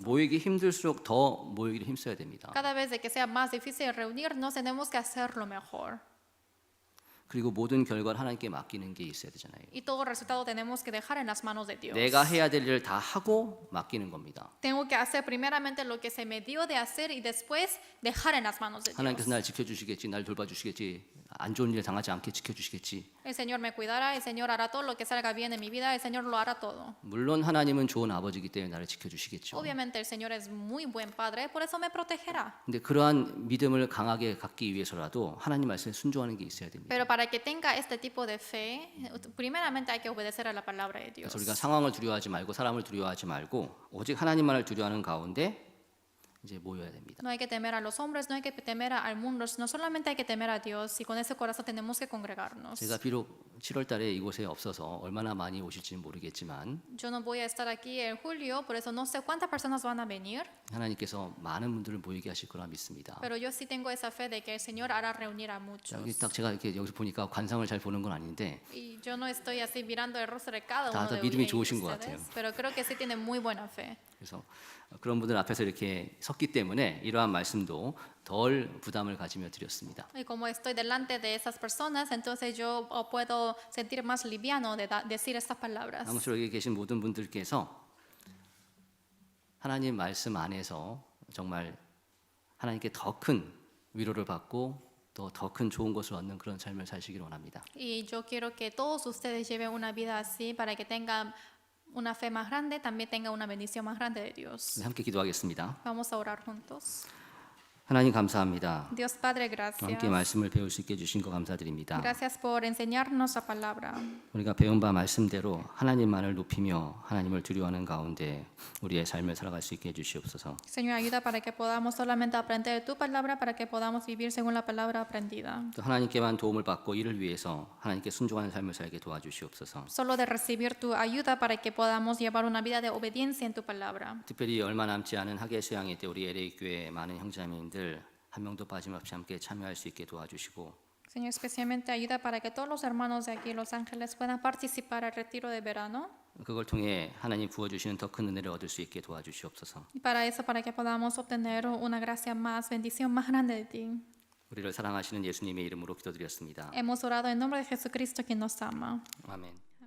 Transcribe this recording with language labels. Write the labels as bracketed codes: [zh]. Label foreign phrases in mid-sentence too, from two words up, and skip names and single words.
[ko] 모이기 힘들수록 더 모이기를 힘써야 됩니다. [es] Cada vez de que sea más difícil reunirnos, tenemos que hacerlo mejor. [ko] 그리고 모든 결과를 하나님께 맡기는 게 있어야 되잖아요. [es] Y todo resultado tenemos que dejar en las manos de Dios. [ko] 내가 해야 될 일을 다 하고 맡기는 겁니다. [es] Tengo que hacer primeramente lo que se me dio de hacer y después dejar en las manos de [ko] 하나님께서 [es] Dios. [ko] 날 지켜주시겠지, 날 돌봐주시겠지, 안 좋은 일 당하지 않게 지켜주시겠지. [es] El Señor me cuidará, el Señor hará todo lo que salga bien en mi vida, el Señor lo hará todo. [ko] 물론 하나님은 좋은 아버지이기 때문에 나를 지켜주시겠죠. [es] Obviamente el Señor es muy buen padre, por eso me protegerá. [ko] 근데 그러한 믿음을 강하게 갖기 위해서라도 하나님 말씀에 순종하는 게 있어야 됩니다. [es] Pero para que tenga este tipo de fe, primeramente hay que obedecer a la palabra de Dios. [ko] 그래서 우리가 상황을 두려워하지 말고 사람을 두려워하지 말고 오직 하나님만을 두려워하는 가운데 이제 모여야 됩니다. [es] No hay que temer a los hombres, no hay que temer al mundo, no solamente hay que temer a Dios y con ese corazón tenemos que congregarnos. [ko] 제가 비록 7월 달에 이곳에 없어서 얼마나 많이 오실지는 모르겠지만 [es] Yo no voy a estar aquí en julio, por eso no sé cuántas personas van a venir, [ko] 하나님께서 많은 분들을 모이게 하실 거라 믿습니다. [es] pero yo sí tengo esa fe de que el Señor hará reunir a muchos. [ko] 여기 딱 제가 이렇게 여기서 보니까 관상을 잘 보는 건 아닌데 [es] Y yo no estoy así mirando el rostro de cada uno [ko] 다들 [es] de [ko] 믿음이 좋으신 것 [es] ustedes, [ko] 같아요. [es] pero creo que sí tienen muy buena fe. [ko] 그래서 그런 분들 앞에서 이렇게 섰기 때문에 이러한 말씀도 덜 부담을 가지며 드렸습니다. [es] Y como estoy delante de esas personas, entonces yo puedo sentir más liviano de decir estas palabras. [ko] 아무쪼록 여기 계신 모든 분들께서 하나님 말씀 안에서 정말 하나님께 더 큰 위로를 받고 또 더 큰 좋은 것을 얻는 그런 삶을 사시기를 원합니다. [es] Y yo quiero que todos ustedes lleven una vida así para que tengan una fe más grande, también tengan una bendición más grande de Dios. [ko] 네, 함께 기도하겠습니다. [es] Vamos a orar juntos. [ko] 하나님 감사합니다. [es] Dios Padre, [ko] 함께 [es] gracias. [ko] 말씀을 배울 수 있게 해주신 거 감사드립니다. [es] Gracias por enseñarnos la palabra. [ko] 우리가 배운 바 말씀대로 하나님만을 높이며 하나님을 두려워하는 가운데 우리의 삶을 살아갈 수 있게 해주시옵소서. [es] Señor, ayuda para que podamos solamente aprender tu palabra, para que podamos vivir según la palabra aprendida. [ko] 또 하나님께만 도움을 받고 이를 위해서 하나님께 순종하는 삶을 살게 도와주시옵소서. [es] Solo de recibir tu ayuda para que podamos llevar una vida de obediencia en tu palabra. [ko] 특별히 얼마 남지 않은 학예 수양회 때 우리 LA 교회 많은 형제자매님들 한 명도 빠짐없이 함께 참여할 수 있게 도와주시고 [es] Señor, especialmente ayuda para que todos los hermanos de aquí, Los Ángeles, puedan participar al retiro de verano. [ko] 그걸 통해 하나님 부어주시는 더 큰 은혜를 얻을 수 있게 도와주시옵소서. [es] Y para eso, para que podamos obtener una gracia más, bendición más grande de ti. [ko] 우리를 사랑하시는 예수님의 이름으로 기도드렸습니다. [es] Hemos orado en nombre de Jesucristo, quien nos ama. [ko] 아멘.